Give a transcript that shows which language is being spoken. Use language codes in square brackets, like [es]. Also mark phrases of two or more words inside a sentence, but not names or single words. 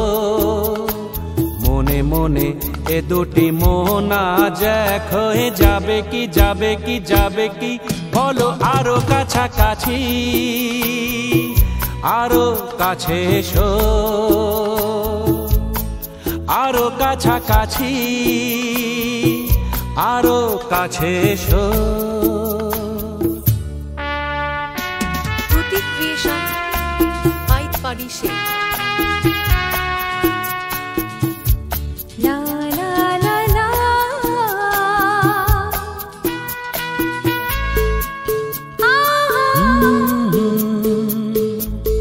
[bn] মনে মনে এ দুটি মন আজ এক হয়ে যাবে কি যাবে কি যাবে কি বলো আরো কাছাকাছি আরো কাছে এসো আরো কাছাকাছি আরো কাছে এসো [en] Ruti Creation by Padishe. La la la la ah